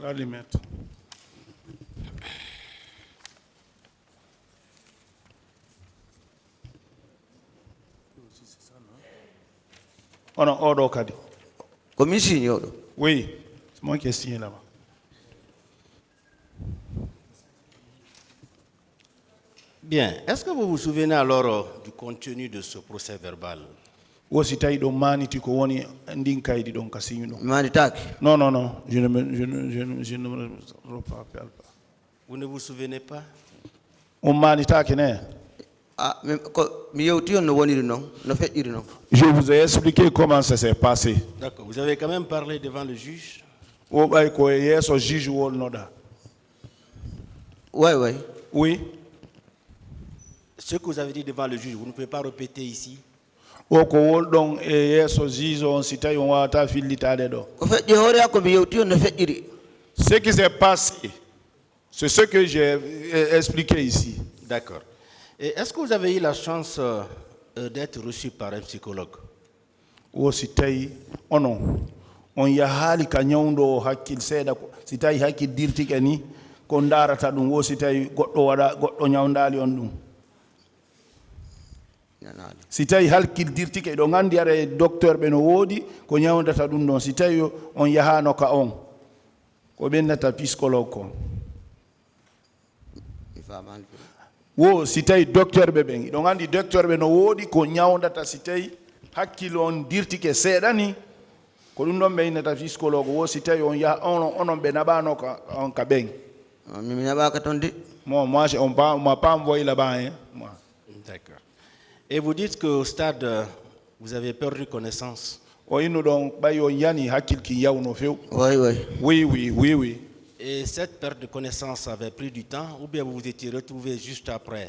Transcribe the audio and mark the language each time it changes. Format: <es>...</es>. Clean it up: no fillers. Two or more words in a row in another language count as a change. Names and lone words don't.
<fr>On va les mettre. On a ordre Kadi.</fr> <ff>Commission yodo.</ff> <fr>Oui, c'est moi qui ai signé là-bas. Bien. Est-ce que vous vous souvenez alors du contenu de ce procès verbal?</fr> <ff>Wosi tawi ɗo maniti ko woni ndin kaydi ɗon ka signé ɗon. Mani taki.</ff> <fr>Non, non, non, je ne me rappelle pas. Vous ne vous souvenez pas?</fr> <ff>On manitaki ne. Ah, mi yewti on no woniri non, no feƴƴiri non.</ff> <fr>Je vous ai expliqué comment ça s'est passé. D'accord. Vous avez quand même parlé devant le juge?</fr> <ff>O ɓay ko yeeso juge wolnoɗa.</ff> <fr>Ouais. Oui. Ce que vous avez dit devant le juge, vous ne pouvez pas répéter ici?</fr> <ff>O ko wolɗon e yeeso juge on si tawi on wawata fillitade ɗo. Ko feƴƴi hoore hakko mi yewti on no feƴƴiri.</ff> <fr>Ce qui s'est passé, c'est ce que j'ai expliqué ici. D'accord. Et est-ce que vous avez eu la chance d'être reçu par un psychologue?</fr> <ff>O si tawi onon on yahaali ka ñawdo o hakkil seeɗa ko si tawi hakkil dirtike ni ko darata ɗum wo si tawi goɗɗo ñawdali on ɗum. Si tawi hakkil dirtike ɗo gandi ara e docteur ɓe no woodi ko ñawdata ɗum ɗon si tawi on yahano ka on ko ɓendata psychologue ko wo si tawi docteur ɓe ɓen ɗo gandi docteur ɓe no woodi ko ñawdata si tawi hakkille on dirtike seeɗa ni ko ɗum ɗon ɓe innata psychologue wo si tawi on yaha onon ɓe naɓano on ka ɓen. Mi naɓaka toon de.</ff> <fr>Moi on m'a pas envoyé là-bas hein. Moi. D'accord. Et vous dites qu'au stade, vous avez perdu connaissance. Oui. Et cette perte de connaissance avait pris du temps ou bien vous vous étiez retrouvé juste après?</fr>